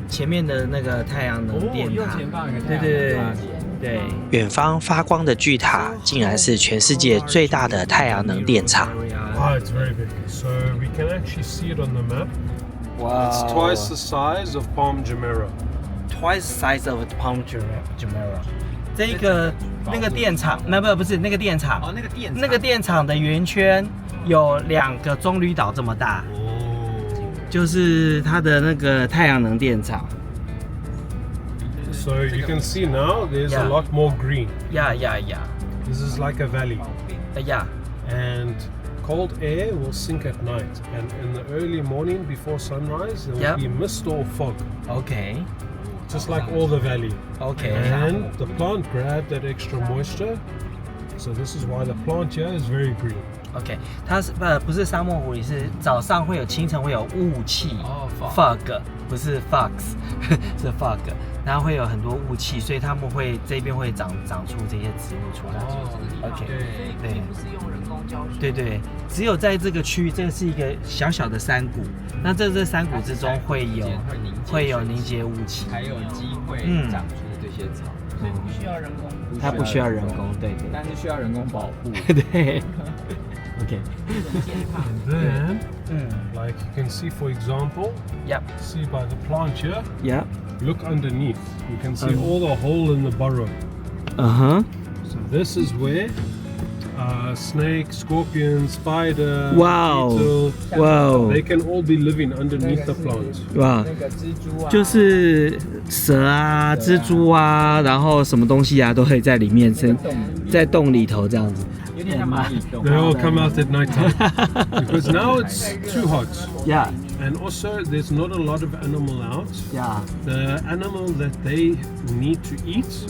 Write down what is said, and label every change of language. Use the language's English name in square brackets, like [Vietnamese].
[Chinese] 前面的那个太阳能电塔。右前方有个太阳能对。远方发光的巨塔，竟然是全世界最大的太阳能电厂。 [English] Oh, it's very big. So we can actually see it on the map. Wow. It's twice the size of Palm Jumeirah. Twice the size of Palm Jumeirah. [Chinese] 这个那个电厂，不是那个电厂。哦，那个电厂的圆圈有2个棕榈岛这么大。就是它的那个太阳能电厂。 [English] So you can see now there's a lot more green. Yeah. This is like a valley. Yeah. And cold air will sink at night. And in the early morning before sunrise, there will be mist or fog. Okay. Just like all the valley. Okay. And the plant grabbed that extra moisture. So this is why the plant here is very green. [Chinese] OK， 它是不是沙漠狐狸，是早上会有清晨会有雾气，fog 不是 fox 是 fog， 然后会有很多雾气，所以他们会这边会长出这些植物出来。 OK， 对，不是用人工浇水。对，只有在这个区域，这个是一个小小的山谷，那这山谷之中会有凝结雾气，还有机会长出这些草。所以不需要人工。它不需要人工，对。但是需要人工保护。对。OK。 [English] And then, like you can see, for example, Yep. see by the plant here, Yep. look underneath. You can see all the hole in the burrow. So this is where snake, scorpion, spider, Wow. beetle, Wow. they can all be living underneath the plant. [Chinese] 哇，那个蜘蛛啊，就是蛇啊、蜘蛛啊，然后什么东西啊，都可以在里面生，在洞里头这样子。有点像蚂蚁洞。 [English] They all come out at night time because now it's too hot. Yeah, And also, there's not a lot of animal out. yeah. The animal that they need to eat